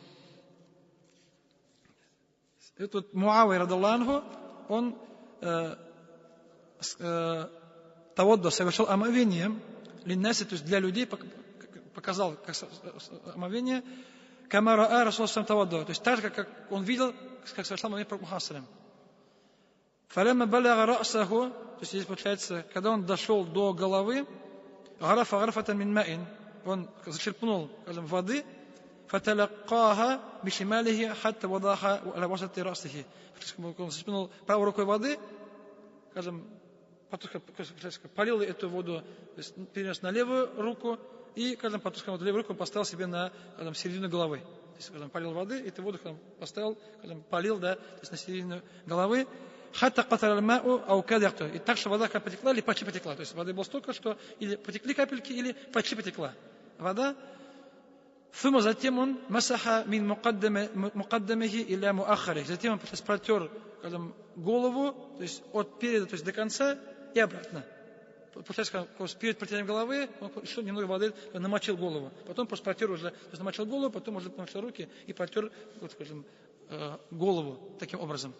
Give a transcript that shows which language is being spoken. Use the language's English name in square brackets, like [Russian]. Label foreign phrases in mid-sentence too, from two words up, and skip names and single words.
[Russian] И тут Муавия радаллаху, он тавадду совершил омовение линнаси, то есть для людей показал как омовение [Arabic] كما رأى رسول توضأ, [Russian] то есть так же, как он видел, как совершал омовение пророк Мухаммад. [Arabic] فلما بلغ رأسه, то есть здесь получается, когда он дошел до головы, غرف غرفة من ماء, он зачерпнул, скажем, воды, فتلقاه بشماله حتى وضعه على وسط رأسه. [Russian] Он зачерпнул правой рукой воды, скажем, полил эту воду, то есть перенес на левую руку, и, скажем, потом левую руку поставил себе на, скажем, середину головы. То есть, скажем, полил воды, эту воду поставил, скажем, полил, да, то есть на середину головы. [Arabic] حتى قطر الماء أو كاد. [Russian] И так, что вода как потекла или почти потекла. То есть воды было столько, что или потекли капельки, или почти потекла вода. [Arabic] Фума, [Russian] затем он [Arabic] مسح من مقدمه إلى مؤخره. [Russian] Затем он протер, скажем, голову, то есть от переда, то есть до конца и обратно. Получается, перед протиранием головы он еще немного воды намочил голову. Потом просто протер уже, то есть намочил голову, потом уже намочил руки и протер, вот, скажем, голову таким образом.